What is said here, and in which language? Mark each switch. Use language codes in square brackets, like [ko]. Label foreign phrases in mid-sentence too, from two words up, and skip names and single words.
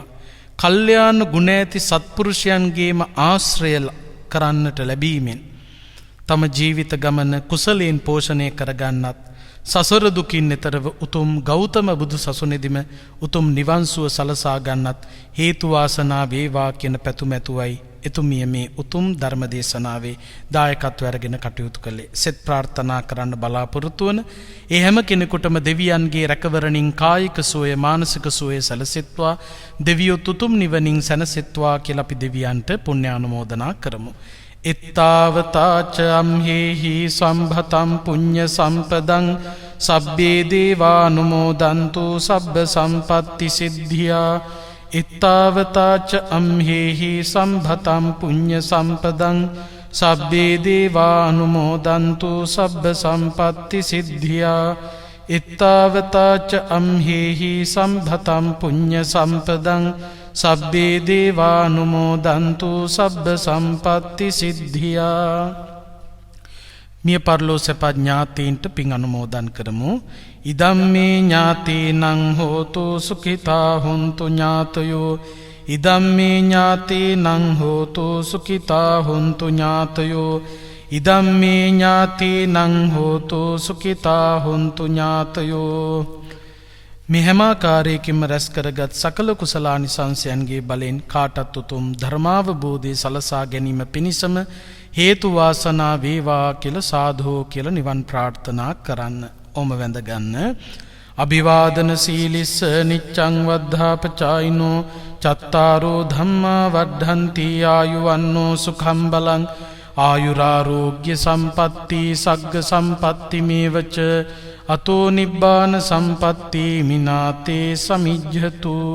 [si] කල්යාණ ගුණ ඇති සත්පුරුෂයන්ගේම ආශ්‍රය කරන්නට ලැබීමෙන් තම ජීවිත ගමන කුසලයෙන් පෝෂණය කරගන්නත්, සසර දුකින් එතරව උතුම් ගෞතම බුදු සසුනේදීම උතුම් නිවන් සුව සලසා ගන්නත් හේතු වාසනා වේවා කියන පැතුම ඇතුවයි එතුමිය මේ උතුම් ධර්ම දේශනාවේ දායකත්වය අරගෙන කටයුතු කළේ. සෙත් ප්‍රාර්ථනා කරන්න බලාපොරොත්තු වන ඒ හැම කෙනෙකුටම දෙවියන්ගේ රැකවරණින් කායික සුවය මානසික සුවය සැලසෙත්වා දෙවියෝ උතුම් නිවනින් සැනසෙත්වා කියලා අපි දෙවියන්ට පුණ්‍යානුමෝදනා කරමු. [pi] ittavataච amhehi sambhatam punya sampadan sabbhe devanumodantu sabba sampatti siddhya ittavataච amhehi sambhatam punya sampadan sabbhe devanumodantu sabba sampatti siddhya ittavataච amhehi sambhatam punya sampadan sabbhe devanumodantu sabba sampatti siddhya. [si] මිය පරලෝ සැප ඥාතීන්ට පින් අනුමෝදන් කරමු. [pi] ඉදම්මේ ඥාතීනං හෝතු සුඛිතා හොන්තු ඥාතයෝ ඉදම්මේ ඥාතීනං හෝතු සුඛිතා හොන්තු ඥාතයෝ ඉදම්මේ ඥාතීනං හෝතු සුඛිතා හොන්තු ඥාතයෝ. [si] මේ හැම ආකාරයකින්ම රැස් කරගත් සකල කුසලානිසංසයන්ගේ බලෙන් කාටත් උතුම් ධර්මාවබෝධය සලසා ගැනීම පිණිසම හේතු වාසනා වේවා කියලා සාධෝ කියලා නිවන් ප්‍රාර්ථනා කරන්න. ඔම වැඳ ගන්න. [pi] අභිවාදන සීලිස්ස නිච්ඡං වද්ධාපචායිනෝ චත්තාරෝ ධම්මා වඩ්ඩන්ති ආයුවන්නෝ සුඛං බලං ආයුරාෝග්‍ය සම්පatti සග්ග සම්පatti මේවච අතෝ නිබ්බාන සම්පatti මිනාතේ සමිජ්ජතු.